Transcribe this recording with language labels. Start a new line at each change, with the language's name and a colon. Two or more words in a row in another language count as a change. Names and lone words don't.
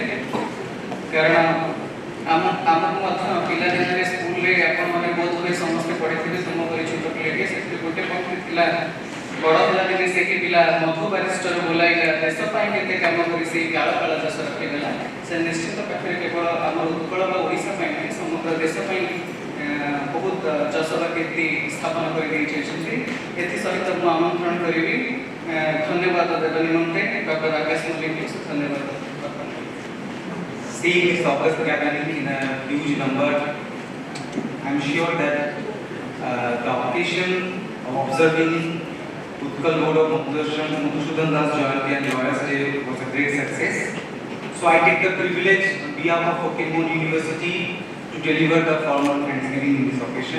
Odia: କାରଣ ଆମକୁ ମଧ୍ୟ ପିଲାଦିନରେ ସ୍କୁଲରେ ଆପଣମାନେ ବହୁତ ହୁଏ ସମସ୍ତେ ପଢ଼ିଥିବେ, ତୁମ ପରି ଛୋଟ ପିଲାଟିଏ, ସେଥିରେ ଗୋଟେ ପକ୍ଷ ଥିଲା ବଡ଼ ହେଲା ଦିନେ ସେ କି ପିଲା ମଧୁ ବାରିଷ୍ଟର ବୋଲାଇଲା, ଦେଶ ପାଇଁ କେତେ କାମ କରି ସେଇ କାଳ କାଳ ଦେଶ ରଖିଗଲା। ସେ ନିଶ୍ଚିତ ପାଖରେ କେବଳ ଆମର ଉତ୍କଳ ବା ଓଡ଼ିଶା ପାଇଁ ନୁହେଁ, ସମଗ୍ର ଦେଶ ପାଇଁ ବହୁତ ଯଶର କୀର୍ତ୍ତି ସ୍ଥାପନ କରିଦେଇଛନ୍ତି। ଏଥିସହିତ ମୁଁ ଆମନ୍ତ୍ରଣ କରିବି ଧନ୍ୟବାଦ ଦେବା ନିମନ୍ତେ ଡକ୍ଟର ଆକାଶ ମଲ୍ଲିକଙ୍କୁ। ଧନ୍ୟବାଦ।
English: Seeing this august gathering in a huge number, I'm sure that the occasion of observing Utkal Board of Madhusudan Das Jayanti and Lawyers Day was a great success. So I take the privilege on behalf of Pokemon University to deliver the formal Thanksgiving in this occasion.